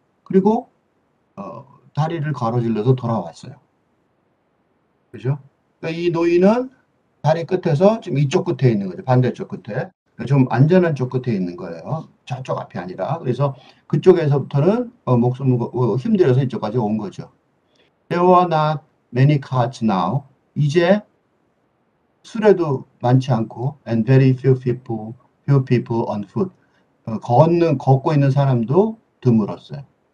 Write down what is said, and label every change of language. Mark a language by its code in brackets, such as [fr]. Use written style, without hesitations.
[ko] 그리고 다리를 가로질러서 돌아왔어요. 그죠? 그러니까 이 노인은 다리 끝에서 지금 이쪽 끝에 있는 거죠. 반대쪽 끝에. 좀 안전한 쪽 끝에 있는 거예요. 저쪽 앞이 아니라. 그래서 그쪽에서부터는 목숨 힘들어서 이쪽까지 온 거죠. [en] There were not many carts now. [ko] 이제 수레도 많지 않고 [en] and very few people on foot. [ko] 걷고 있는 사람도 드물었어요.